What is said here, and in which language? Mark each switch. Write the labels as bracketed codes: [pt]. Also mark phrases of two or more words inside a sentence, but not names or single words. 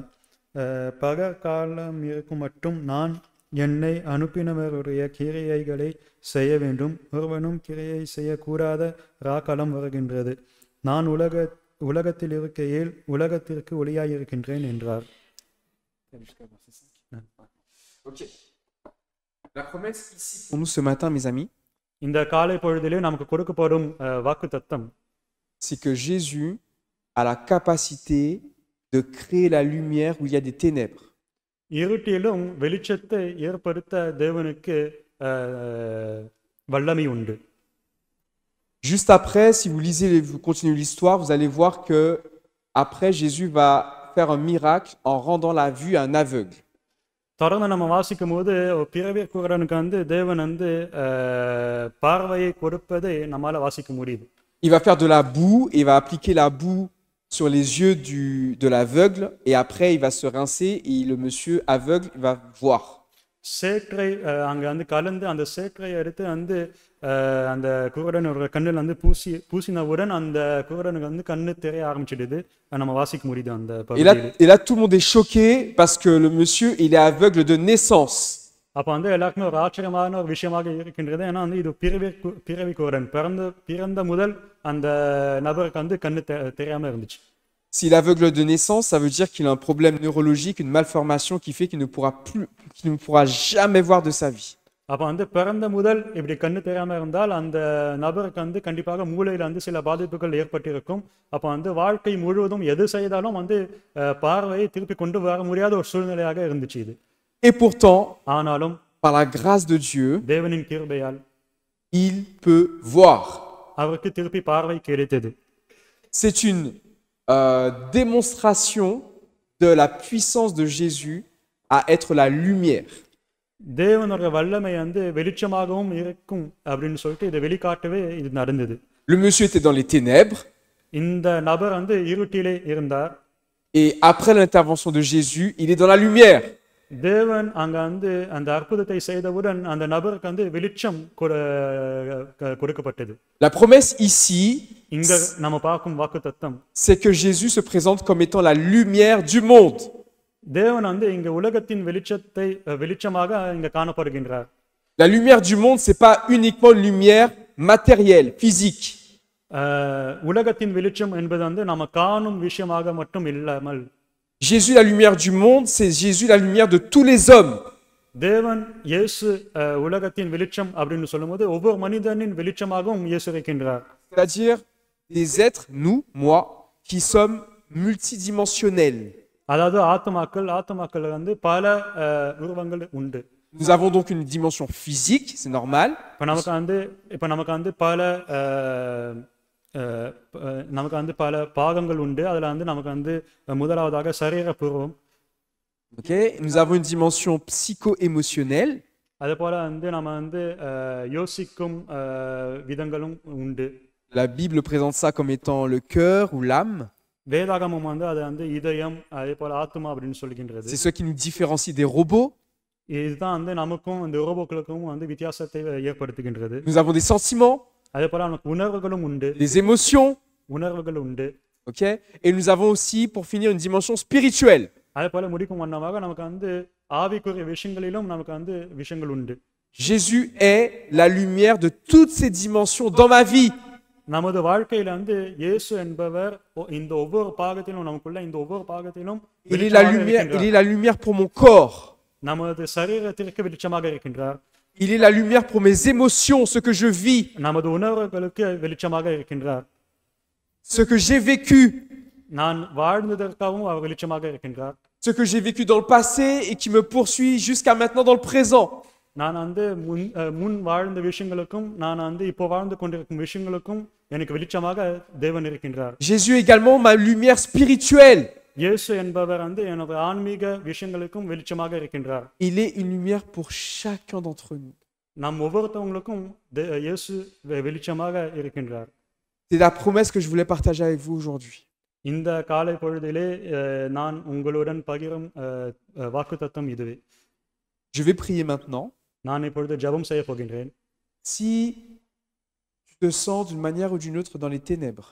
[ta] பகற்காலம் இருக்கும் மட்டும் நான் என்னை அனுப்பினவருடைய கிரியைகளை செய்ய வேண்டும். ஒருவனும் கிரியை செய்யக்கூடாத ராக்காலம் வருகின்றது. நான் உலகத்தில் இருக்கையில் உலகத்திற்கு ஒளியாயிருக்கின்றேன் என்றார். Ok. [fr] La promesse ici pour nous ce matin, mes amis, [ta] இந்த காலை பொழுதிலே நமக்கு கொடுக்கப்படும் வாக்குத்தத்தம், [fr] c'est que Jésus a la capacité de créer la lumière où il y a des ténèbres. [ta] இருட்டிலும் வெளிச்சத்தை ஏற்படுத்த தேவனுக்கு வல்லமை உண்டு. [fr] Juste après, si vous lisez, vous continuez l'histoire, vous allez voir que après Jésus va faire un miracle en rendant la vue à un aveugle. [ta] தொடர்ந்து நம்ம வாசிக்கும் போது பிறவி குருடனுக்கு வந்து தேவன் வந்து பார்வையை கொடுப்பதை நம்மால வாசிக்க முடியுது. [fr] Il va faire de la boue et il va appliquer la boue sur les yeux de l'aveugle et après il va se rincer et le monsieur aveugle va voir. [ta] சேற்றை அங்கே வந்து கலந்து அந்த சேற்றை எடுத்து வந்து அந்த குருடனோட கண்ணில் வந்து பூசினவுடன் அந்த குருடனுக்கு வந்து கண்ணு தெரிய ஆரம்பிச்சிடுது. நம்ம வாசிக்க முடியுது அந்த பகுதியில். [fr] Et là tout le monde est choqué parce que le monsieur il est aveugle de naissance. [ta] அப்போ வந்து எல்லாருக்குமே ஒரு ஆச்சரியமான ஒரு விஷயமாக இருக்கின்றது. ஏன்னா வந்து இது பிறவி குருடன், பிறந்த முதல் அந்த நபருக்கு வந்து கண்ணு தெரியாம இருந்துச்சு. [fr] S'il est aveugle de naissance, ça veut dire qu'il a un problème neurologique, une malformation qui fait qu'il ne pourra jamais voir de sa vie. [ta] அப்போ வந்து பிறந்த முதல் இப்படி கண்ணு தெரியாம இருந்தால் அந்த நபருக்கு வந்து கண்டிப்பாக மூளையில் வந்து சில பாதிப்புகள் ஏற்பட்டிருக்கும். அப்போ வந்து வாழ்க்கை முழுவதும் எது செய்தாலும் வந்து பார்வையை திருப்பி கொண்டு வர முடியாத ஒரு சூழ்நிலையாக இருந்துச்சு இது. [fr] Et pourtant, [ta] ஆனாலும் [fr] par la grâce de Dieu, [ta] தேவனின் கிருபையால் [fr] il peut voir. [ta] அவருக்கு திருப்பி பார்வை கிடைத்தது. [fr] C'est une démonstration de la puissance de Jésus à être la lumière. [ta] தேவனோட வல்லமை வந்து வெளிச்சமாகவும் இருக்கும் அப்படின்னு சொல்லிட்டு இதை வெளிக்காட்டவே இது நடந்தது. [fr] Le monsieur était dans les ténèbres. [ta] இந்த நபர் வந்து இருட்டிலே இருந்தார். [fr] Et après l'intervention de Jésus, il est dans la lumière. [ta] தேவன் அங்க வந்து அந்த அற்புதத்தை செய்தவுடன் அந்த நபருக்கு வந்து வெளிச்சம் கொடுக்கப்பட்டது. [fr] La promesse ici, [ta] இங்க நம்ம பார்க்கும் வாக்குத்தத்தம், [fr] c'est que Jésus se présente comme étant la lumière du monde. [ta] தேவன் வந்து இங்க உலகத்தின் வெளிச்சமாக இங்க காணப்படுகின்றார். [fr] La lumière du monde, c'est pas uniquement une lumière matérielle, physique. [ta] உலகத்தின் வெளிச்சம் என்பது வந்து நம்ம காணும் விஷயமாக மட்டும் இல்லாமல், [fr] Jésus, la lumière du monde, c'est Jésus, la lumière de tous les hommes. [ta] தேவன் இயேசு உலகத்தின் வெளிச்சம் அப்படின்னு சொல்லும்போது ஒவ்வொரு மனிதனின் வெளிச்சமாகவும் இயேசு இருக்கின்றார். [fr] C'est-à-dire des êtres, nous, moi, qui sommes multidimensionnels. [ta] அதாவது ஆத்துமாக்கள் வந்து பல உருவங்கள் உண்டு. [fr] Nous avons donc une dimension physique, c'est normal. [ta] இப்ப நமக்கு வந்து பல பாகங்கள் உண்டு. அதுல வந்து நமக்கு வந்து முதலாவதாக சரீரபூர்வம். [fr] OK, nous avons une dimension psycho-émotionnelle. [ta] அதே போல வந்து நம்ம வந்து யோசிக்கும் விதங்களும் உண்டு. [fr] La Bible présente ça comme étant le cœur ou l'âme. [ta] வேதாகமம் வந்து அது வந்து இதயம் அதே போல ஆத்துமா அப்படின்னு சொல்கின்றது. [fr] C'est ce qui nous différencie des robots. [ta] இதுதான் வந்து நமக்கும் இந்த ரோபோக்களுக்கும் வந்து வித்தியாசத்தை ஏற்படுத்துகின்றது. [fr] Nous avons des sentiments, [ta] அதே போல நமக்கு உணர்வுகளும் உண்டு. [fr] des émotions. [ta] உணர்வுகள் உண்டு. [fr] OK, et nous avons aussi, pour finir, une dimension spirituelle. [ta] அதே போல முடிக்கும் வண்ணமாக நமக்கு வந்து ஆவிக்குரிய விஷயங்களிலும் நமக்கு வந்து விஷயங்கள் உண்டு. [fr] Jésus est la lumière de toutes ces dimensions dans ma vie. [ta] நமது வாழ்க்கையில வந்து இயேசு என்பவர் இந்த ஒவ்வொரு பாகத்திலும் நமக்குள்ள இந்த ஒவ்வொரு பாகத்திலும் [fr] Il est la lumière pour mon corps. [ta] நமது சரீரத்திற்கு வெளிச்சமாக இருக்கின்றார். [fr] Il est la lumière pour mes émotions, ce que je vis, [ta] நமது உணர்வுகளுக்கு வெளிச்சமாக இருக்கின்றார். [fr] ce que j'ai vécu, [ta] நான் வாழ்ந்ததற்காகவும் அவர் வெளிச்சமாக இருக்கின்றார். [fr] ce que j'ai vécu dans le passé et qui me poursuit jusqu'à maintenant dans le présent. [ta] நான் வந்து முன் வாழ்ந்த விஷயங்களுக்கும் நான் வந்து இப்போ வாழ்ந்து கொண்டிருக்கும் விஷயங்களுக்கும் எனக்கு வெளிச்சமாக தேவன் இருக்கின்றார். [fr] Jésus est également ma lumière spirituelle. [ta] இயேசு என்பவர் வந்து எனது ஆன்மீக விஷயங்களுக்கும் வெளிச்சமாக இருக்கின்றார். [fr] Il est une lumière pour chacun d'entre nous. [ta] நம் ஒவ்வொருத்தவங்களுக்கும் இயேசு வெளிச்சமாக இருக்கின்றார். [fr] C'est la promesse que je voulais partager avec vous aujourd'hui. [ta] இந்த காலை பொழுதிலே நான் உங்களுடன் பகிரும் வாக்குத்தத்தம் இதுவே. [fr] Je vais prier maintenant. [ta] நான் இப்பொழுது ஜெபம் செய்ய போகின்றேன். [fr] Si tu te sens d'une manière ou d'une autre dans les ténèbres,